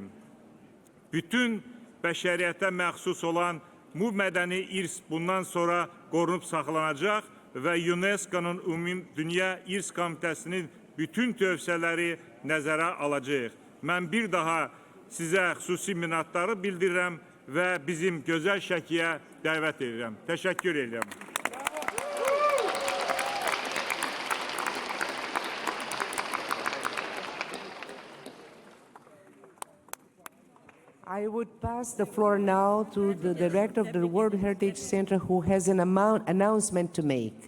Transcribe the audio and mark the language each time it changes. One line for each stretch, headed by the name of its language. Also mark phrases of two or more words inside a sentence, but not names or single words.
Azerbaijani: Bütün bəşəriyyətə məxsus olan bu mədəni irs bundan sonra qorunub saxlanacaq və UNESCO-nun Ümumdünya İrs Komitəsinin bütün tövsiyələri nəzərə alacaq. Mən bir daha sizə xüsusi minnətdarı bildirirəm və bizim gözəl Şəkiyə dəvət edirəm. Təşəkkür edirəm.
English: I would pass the floor now to the director of the World Heritage Center, who has an announcement to make.